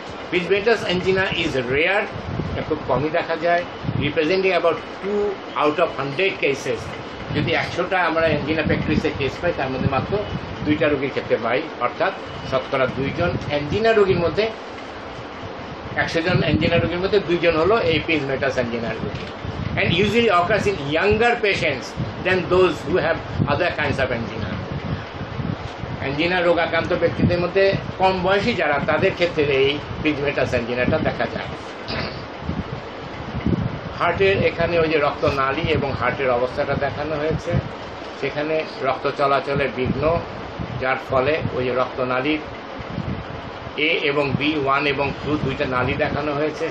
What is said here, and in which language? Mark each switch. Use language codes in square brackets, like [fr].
[en] Prinzmetal's angina is rare, [bn] এটা খুব কমই দেখা যায়, [en] Representing about 2 out of 100 cases. [bn] যদি 100টা আমরা অ্যাঞ্জিনা প্যাক্টিসের কেস পাই, তার মধ্যে মাত্র 2টা রোগীর ক্ষেত্রে পাই, অর্থাৎ শতকরা 2 জন অ্যাঞ্জিনা রোগীর মধ্যে, 100 জন অ্যাঞ্জিনা রোগীর মধ্যে 2 জন হলো এই প্রিজমেটাস অ্যাঞ্জিনার রোগী। [en] And usually occurs in younger patients than those who have other kinds of angina। [bn] Angina রোগাক্রান্ত ব্যক্তিদের মধ্যে কম বয়সী যারা, তাদের ক্ষেত্রে এই প্রিজমেটাস অ্যাঞ্জিনাটা দেখা যায়। হার্টের এখানে ওই যে রক্তনালী এবং হার্টের অবস্থাটা দেখানো হয়েছে, সেখানে রক্ত চলাচলে বিঘ্ন, যার ফলে ওই যে রক্তনালীর A এবং B, 1 এবং 2 দুইটা নালী দেখানো হয়েছে।